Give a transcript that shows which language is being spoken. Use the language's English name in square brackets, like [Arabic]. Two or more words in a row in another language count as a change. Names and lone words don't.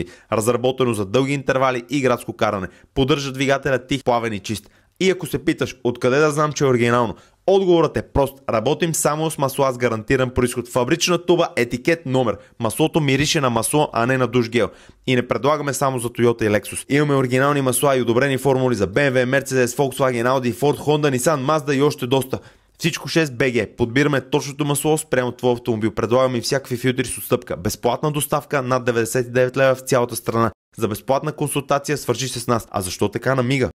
[Bulgarian] Разработено за дълги интервали и градско каране. Поддържа двигателя тих, плавен и чист. И ако се питаш откъде да знам, че е оригинално, отговорът е прост. Работим само с масла с гарантиран произход. Фабрична туба, етикет, номер. Маслото мирише на масло, а не на душ гел. И не предлагаме само за Toyota и Lexus. Имаме оригинални масла и одобрени формули за BMW, Mercedes, Volkswagen, Audi, Ford, Honda, Nissan, Mazda и още доста. Всичко 6 BG. Подбираме точното масло спрямо твой автомобил. Предлагаме и всякакви филтри с отстъпка. Безплатна доставка над 99 лева в цялата страна. За безплатна консултация свържи се с нас. А защо така намига?